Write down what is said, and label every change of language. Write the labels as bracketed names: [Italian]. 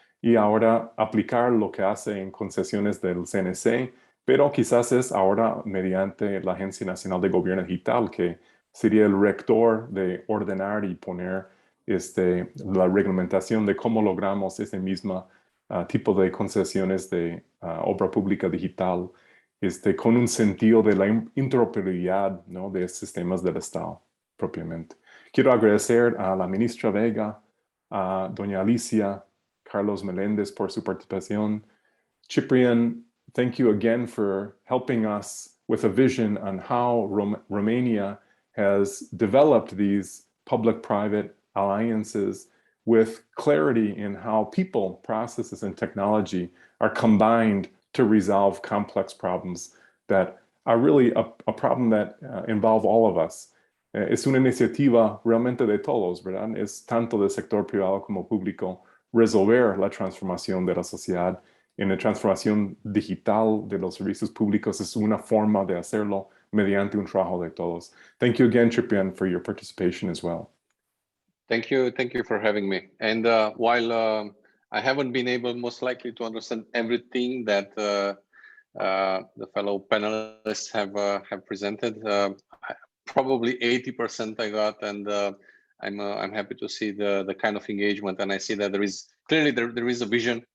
[Spanish] y ahora aplicar lo que hace en concesiones del CNC, pero quizás es ahora mediante la Agencia Nacional de Gobierno Digital, que sería el rector de ordenar y poner la reglamentación de cómo logramos ese mismo tipo de concesiones de obra pública digital, con un sentido de la interoperabilidad, ¿no?, de sistemas del Estado propiamente. Quiero agradecer a la ministra Vega, a doña Alicia, Carlos Meléndez por su participación. [English] Ciprian, thank you again for helping us with a vision on how Romania has developed these public-private alliances with clarity in how people, processes, and technology are combined to resolve complex problems that are really a problem that involve all of us. [Spanish] Es una iniciativa realmente de todos, ¿verdad? Es tanto del sector privado como público resolver la transformación de la sociedad. En la transformación digital de los servicios públicos es una forma de hacerlo mediante un trabajo de todos. [English] Thank you again, Ciprian, for your participation as well. Thank you for having me. And while I haven't been able, most likely, to understand everything that the fellow panelists have presented, probably 80% I got, and I'm happy to see the kind of engagement, and I see that there is clearly there is a vision.